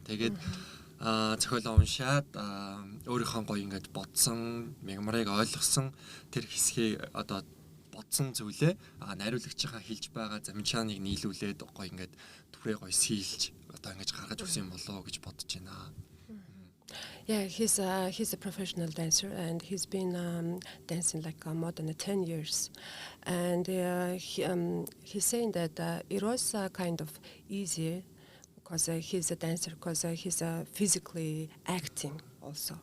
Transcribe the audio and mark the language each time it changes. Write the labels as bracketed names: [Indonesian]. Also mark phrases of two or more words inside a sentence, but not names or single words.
[Mongolian] Тэгээд зохиолоо уншаад өөрийнхөө гоё ингээд бодсон, Myagmarыг ойлгосон тэр хэсгийг одоо бодсон зүйлээ найруулагчийнхаа хэлж байгаа замчааныг нийлүүлээд гоё ингээд түрээ гоё сийлж одоо ингэж гаргаж өгсөн юм болоо гэж бодож байна. [English] Yeah, he's a professional dancer, and he's been dancing like more than 10 years. And he's saying that it was kind of easy because he's a dancer, because he's physically acting also.